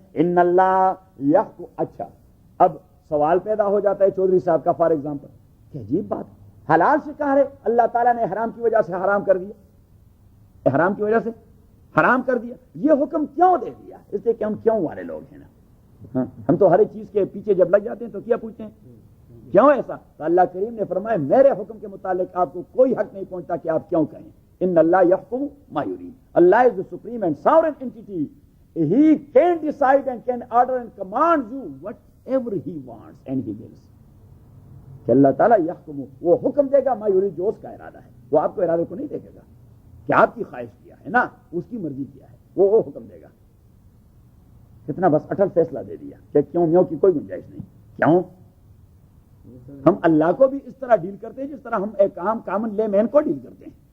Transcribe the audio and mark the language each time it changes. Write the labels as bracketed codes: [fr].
[ar] ان اللہ یحکم. [ur] اچھا اب سوال پیدا ہو جاتا ہے چودھری صاحب کا [en] for example [ur] کہ عجیب بات، حلال شکار ہے اللہ تعالیٰ نے احرام کی وجہ سے حرام کر دیا، احرام کی وجہ سے حرام کر دیا، یہ حکم کیوں دے دیا؟ اس لیے کہ ہم کیوں والے لوگ ہیں نا. ہم تو ہر ایک چیز کے پیچھے جب لگ جاتے ہیں تو کیا پوچھتے ہیں کیوں ایسا؟ تو اللہ کریم نے فرمایا میرے حکم کے متعلق آپ کو کوئی حق نہیں پہنچتا کہ آپ کیوں کہیں. [ar] ان اللہ یحکم ما یرید. اللہ از [en] the supreme and sovereign entity. He can decide and can order and command you whatever he wants and he wills. [ur] کہ اللہ تعالیٰ یحکم، وہ حکم دے گا [ar] ما یرید، [ur] جو اس کا ارادہ ہے. وہ آپ کو ارادے کو نہیں دیکھے گا کہ آپ کی خواہش کیا ہے نا، اس کی مرضی کیا ہے وہ حکم دے گا. کتنا بس اٹل فیصلہ دے دیا کہ کیوں میوں کی کوئی گنجائش نہیں. کیوں؟ ہم اللہ کو بھی اس طرح ڈیل کرتے ہیں جس طرح ہم ایک عام [en] common layman [ur] کو ڈیل کرتے ہیں.